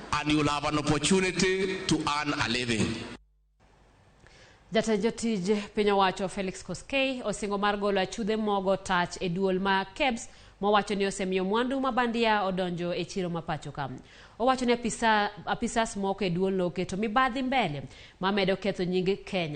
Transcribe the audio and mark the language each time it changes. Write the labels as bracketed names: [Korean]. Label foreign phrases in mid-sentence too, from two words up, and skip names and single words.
[English] and you'll have an opportunity to earn a living. [Luo (Kenya and Tanzania)] Jatend jotije piny owacho Felix Koskei osingo mar golo achudhe mogo tach e duol ma KEBS mowacho ni osemiyo mwandu mabandia odonjo e chiro mapacho kam. Owacho ni apisas moko e duol no keto mibadhi mbele mamedo ketho nying Kenya.